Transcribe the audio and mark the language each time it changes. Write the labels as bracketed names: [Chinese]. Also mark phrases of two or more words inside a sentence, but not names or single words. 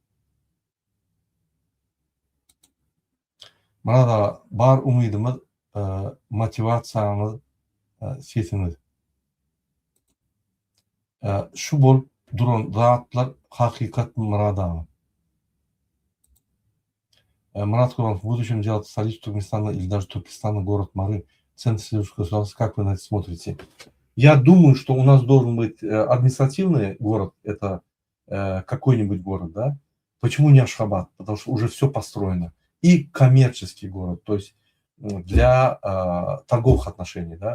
[Turkmen] Mana da bar umydymyz, motivasiýamyz, sesimiz. Şu bolup duran zatlar hakykat murada. Murat Kurbanov, [Russian] в будущем делать столицу Туркменистана или даже Туркестана, город Мары, центр сельского государства, как вы на это смотрите? Я думаю, что у нас должен быть административный город, это какой-нибудь город, да? Почему не Ашхабад? Потому что уже все построено. И коммерческий город, то есть для торговых отношений, да?